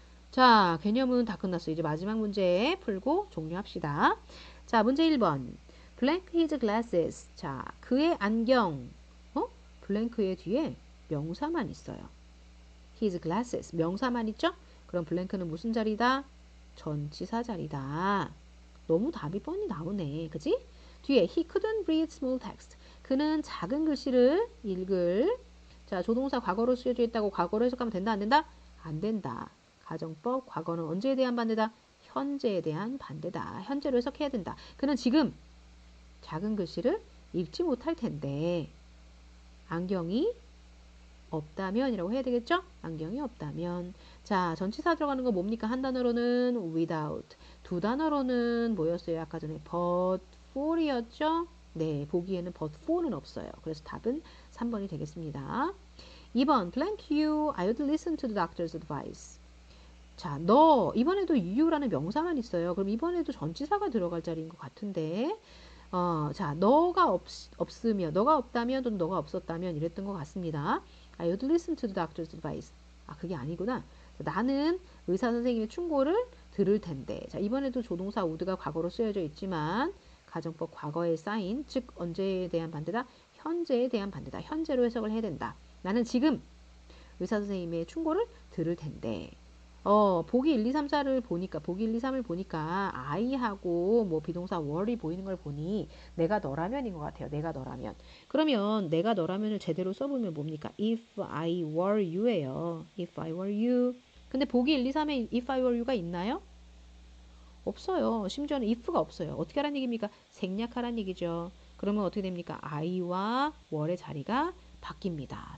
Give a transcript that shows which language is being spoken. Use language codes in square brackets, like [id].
[ko] 자, 개념은 다 끝났어요. 이제 마지막 문제 풀고 종료합시다. 자, 문제 1번. [en] blank his glasses. [ko] 자, 그의 안경. 블랭크의 뒤에 명사만 있어요. his glasses. 명사만 있죠? 그럼 블랭크는 무슨 자리다? 전치사 자리다. 너무 답이 뻔히 나오네. 그지? 뒤에 [en] he couldn't read small text. [ko] 그는 작은 글씨를 읽을. 자, 조동사 과거로 쓰여져 있다고 과거로 해석하면 된다 안 된다? 안 된다. 가정법 과거는 언제에 대한 반대다? 현재에 대한 반대다. 현재로 해석해야 된다. 그는 지금 작은 글씨를 읽지 못할 텐데 안경이 없다면 이라고 해야 되겠죠? 안경이 없다면. 자, 전치사 들어가는 거 뭡니까? 한 단어로는 without, 두 단어로는 뭐였어요? 아까 전에 but for이었죠? 네, 보기에는 but for는 없어요. 그래서 답은 3번이 되겠습니다. [en] 2번, blank you, I would listen to the doctor's advice. [ko] 자, 너, 이번에도 you라는 명사만 있어요. 그럼 이번에도 전치사가 들어갈 자리인 것 같은데 자, 너가 없으면, 너가 없다면 또는 너가 없었다면 이랬던 것 같습니다. [en] I would listen to the doctor's advice. [ko] 아, 그게 아니구나. 나는 의사 선생님의 충고를 들을 텐데. 자, 이번에도 조동사 would가 과거로 쓰여져 있지만 가정법 과거에 쌓인, 즉 언제에 대한 반대다? 현재에 대한 반대다. 현재로 해석을 해야 된다. 나는 지금 의사 선생님의 충고를 들을 텐데. 보기 1, 2, 3, 4를 보니까, 보기 1, 2, 3을 보니까 I하고 뭐 비동사 were이 보이는 걸 보니 내가 너라면인 것 같아요. 내가 너라면. 그러면 내가 너라면을 제대로 써보면 뭡니까? [en] If I were you예요. If I were you. [ko] 근데 보기 1, 2, 3에 [en] if I were you [ko] 가 있나요? 없어요. 심지어는 if가 없어요. 어떻게 하라는 얘기입니까? 생략하라는 얘기죠. 그러면 어떻게 됩니까? I와 were의 자리가 바뀝니다.